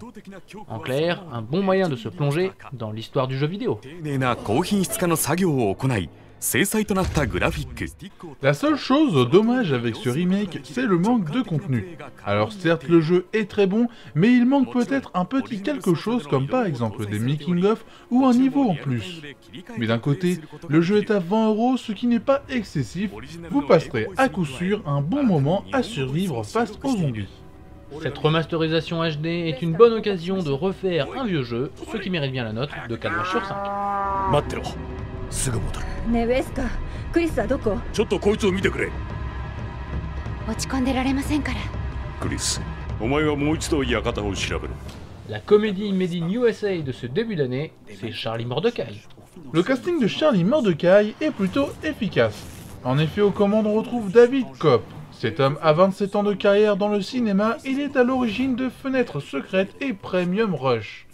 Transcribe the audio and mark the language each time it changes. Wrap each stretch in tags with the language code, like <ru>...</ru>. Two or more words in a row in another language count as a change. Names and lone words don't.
<fr>En clair, un bon moyen de se plonger dans l'histoire du jeu vidéo. La seule chose dommage avec ce remake, c'est le manque de contenu. Alors certes le jeu est très bon, mais il manque peut-être un petit quelque chose comme par exemple des making-of ou un niveau en plus. Mais d'un côté, le jeu est à 20 €, ce qui n'est pas excessif, vous passerez à coup sûr un bon moment à survivre face aux zombies. Cette remasterisation HD est une bonne occasion de refaire un vieux jeu, ce qui mérite bien la note de 4 sur 5.</fr> <ja>ねえウェスカ、クリスはどこ？ちょっとこいつを見てくれ。落ち込んでられませんから。クリス、お前はもう一度館を調べろ。</ja> <fr>La comédie Made in USA de ce début d'année, c'est Charlie Mordecai. Le casting de Charlie Mordecai est plutôt efficace. En effet, aux commandes on retrouve David Kopp. Cet homme a 27 ans de carrière dans le cinéma, il est à l'origine de Fenêtres Secrètes et Premium Rush.</fr>